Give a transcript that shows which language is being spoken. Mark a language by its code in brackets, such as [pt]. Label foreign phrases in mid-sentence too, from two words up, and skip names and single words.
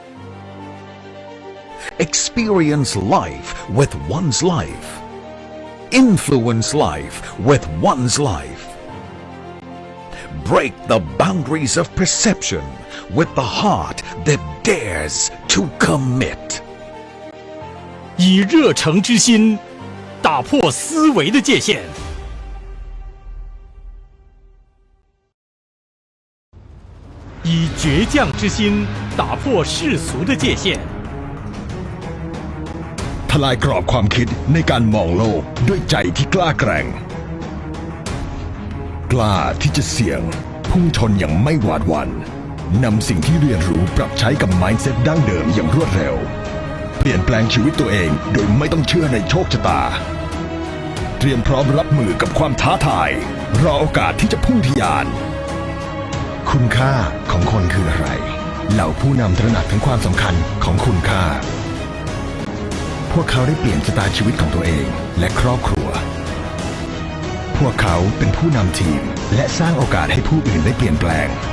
[en] Experience life with one's life. Influence life with one's life. Break the boundaries of perception with the heart that dares to commit. [zh] 以热诚之心打破思维的界限，以倔强之心打破世俗的界限， [th] ทลายกรอบความคิดในการมองโลกด้วยใจที่กล้าแกร่ง กล้าที่จะเสี่ยงพุ่งชนอย่างไม่หวาดห วั่นนำสิ่งที่เรียนรู้ปรับใช้กับ mindset ดั้งเดิมอย่างรวดเร็วเปลี่ยนแปลงชีวิตตัวเองโดยไม่ต้องเชื่อในโชคชะตาเตรียมพร้อมรับมือกับความท้าทายรอโอกาสที่จะพุ่งทะยานคุณค่าของคนคืออะไรเหล่าผู้นำตระหนักถึงความสำคัญของคุณค่าพวกเขาได้เปลี่ยนชะตาชีวิตของตัวเองและครอบครัวพวกเขาเป็นผู้นำทีมและสร้างโอกาสให้ผู้อื่นได้เปลี่ยนแปลง